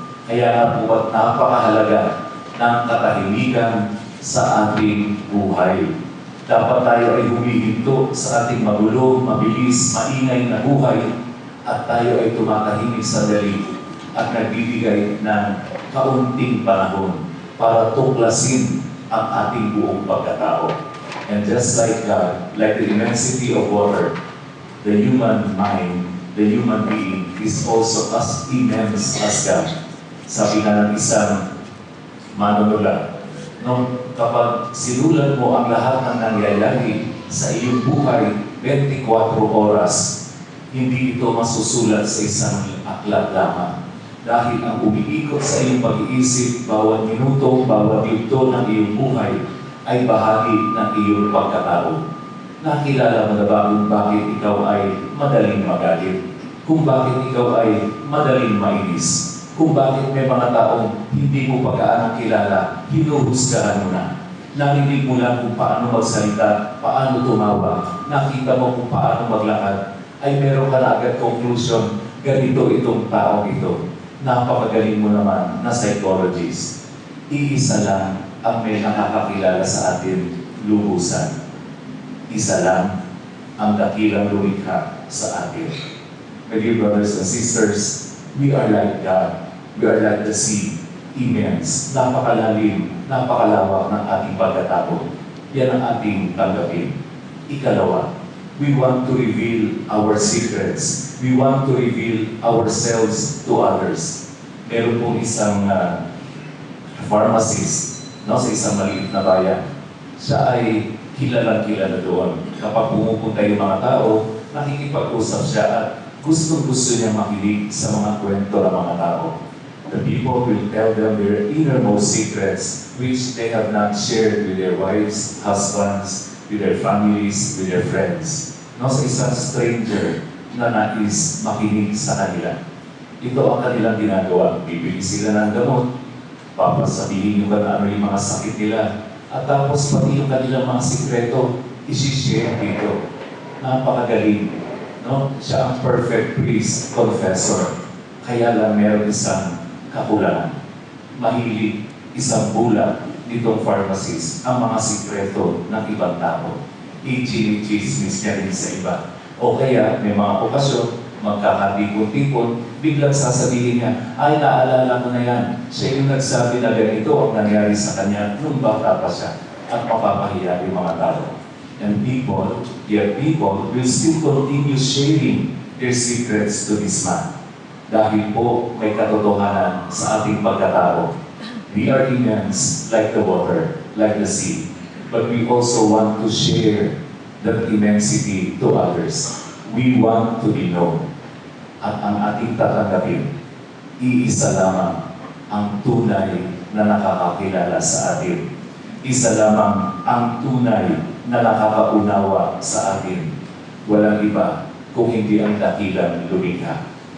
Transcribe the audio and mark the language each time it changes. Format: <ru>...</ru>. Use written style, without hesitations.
<tl>Kaya nga po at napakahalaga ng katahimikan sa ating buhay. Dapat tayo ay humihinto sa ating magulo, mabilis, maingay na buhay at tayo ay tumatahimik sandali at nagbibigay ng kaunting panahon para tuklasin ang ating buong pagkatao.</tl> <en>And just like God, like the immensity of water, the human mind, the human being is also as immense as God.</en> <tl>Sabi nga ng isang manunula, kapag sinulat mo ang lahat ng nangyayari sa iyong buhay 24 oras, hindi ito masusulat sa isang aklat lamang. Dahil ang umiikot sa iyong pag-iisip, bawat minuto, bawat yugto ng iyong buhay, ay bahagi ng iyong pagkatao. Nakilala mo na ba kung bakit ikaw ay madaling magalit? Kung bakit ikaw ay madaling mainis? Kung bakit may mga taong hindi mo pagkaanong kilala, hinuhusgahan mo na. Narinig mo lang kung paano magsalita, paano tumawa, nakita mo kung paano maglakad, ay meron ka na agad conclusion, ganito itong taong ito. Napakagaling mo naman na psychologist. Iisa lang ang may nakakakilala sa atin, lubusan. Isa lang ang dakilang lumikha sa atin.</tl> <en>My dear brothers and sisters, we are like God. We are like the sea, immense,</en> <tl>napakalalim, napakalawak ng ating pagkatao. Yan ang ating tanggapin.</tl> <en>Ikalawa, we want to reveal our secrets. We want to reveal ourselves to others.</en> <tl>Meron pong isang pharmacist, no, sa isang maliit na bayan. Siya ay kilalang-kilala doon. Kapag pumupunta yung mga tao, nakikipag-usap siya at gustong-gusto niya makinig sa mga kwento ng mga tao.</tl> <en>The people will tell them their innermost secrets which they have not shared with their wives, husbands, with their families, with their friends.</en> <tl>No, sa isang stranger na nais makinig sa kanila. Ito ang kanilang ginagawa. Bibili sila ng gamot, papasabihin yung ano yung mga sakit nila, at tapos pati yung kanilang mga sikreto, isi-share dito. Napakagaling. No? Siya ang perfect priest, confessor. Kaya lang meron isang kakulangan. Mahilig, isang bulag nitong pharmacist ang mga sikreto ng ibang tao. I-chismis niya rin sa iba. O kaya may mga okasyon, magkakatipon-tipon, biglang sasabihin niya, ay naalala ko na yan. Siya yung nagsabi na ganito ang nangyari sa kanya nung bata pa siya at mapapahiya yung mga tao.</tl> <en>And people will still continue sharing their secrets to this man.</en> <tl>Dahil po may katotohanan sa ating pagkatao.</tl> <en>We are immense like the water, like the sea. But we also want to share that immensity to others. We want to be known.</en> <tl>At ang ating tatanggapin, iisa lamang ang tunay na nakakakilala sa atin. Isa lamang ang tunay na nakakaunawa sa atin. Walang iba kung hindi ang dakilang lumikha.</tl>